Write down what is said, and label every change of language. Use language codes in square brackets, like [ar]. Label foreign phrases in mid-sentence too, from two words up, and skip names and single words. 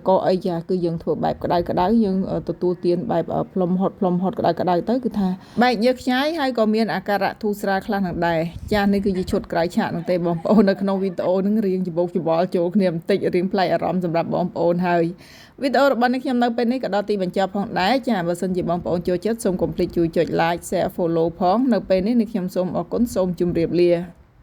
[km] កអីចាគឺយើងធ្វើបែបក្តៅយើងទទួលទានបែបផ្លុំហត់ក្តៅទៅគឺថាបែកញើសខ្ញាយហើយក៏មានអាការៈធូរស្រាលខ្លះនឹងដែរចានេះគឺជាឈុតក្រោយឆាកនោះទេបងប្អូននៅក្នុងវីដេអូនឹងរៀងច្បោកច្បល់ចូលគ្នាបន្តិចរៀងប្លែកអារម្មណ៍សម្រាប់បងប្អូនហើយវីដេអូរបស់នេះខ្ញុំនៅពេលនេះក៏ដល់ទីបញ្ចប់ផងដែរចាបើសិនជាបងប្អូនចូលចិត្តសូមកុំភ្លេចជួយចុច [en] like share follow [km] ផងនៅពេលនេះខ្ញុំសូមអរគុណសូមជម្រាបលា